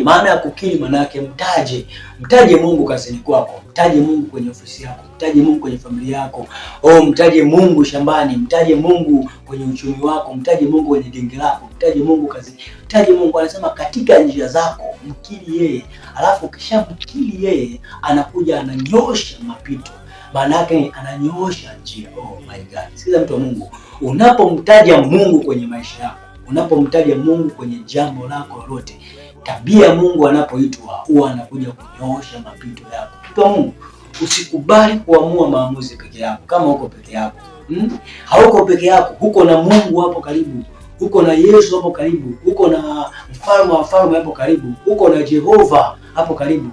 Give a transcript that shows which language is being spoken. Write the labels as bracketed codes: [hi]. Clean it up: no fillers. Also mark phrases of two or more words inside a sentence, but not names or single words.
[sw] Maana ya kukiri maana yake mtaje Mungu kazini kwako, mtaje Mungu kwenye ofisi yako, mtaje Mungu kwenye familia yako, mtaje Mungu shambani, mtaje Mungu kwenye uchumi wako, mtaje Mungu kwenye genge lako, mtaje Mungu kazini, mtaje Mungu. Anasema katika njia zako mkiri yeye, alafu ukishamkiri yeye anakuja ananyosha mapito. Maana yake ananyosha njia. [en] Oh my God. [sw] Sikiza mtu wa Mungu, unapomtaja Mungu kwenye maisha yako, unapomtaja Mungu kwenye jambo lako lolote, tabia Mungu anapoitwa huwa anakuja kunyoosha mapito yako. Mtu wa Mungu, usikubali kuamua maamuzi peke yako. Kama uko peke yako, hauko peke yako, huko na Mungu hapo karibu, huko na Yesu hapo karibu, huko na mfalme wa wafalme hapo karibu, huko na Jehova hapo karibu.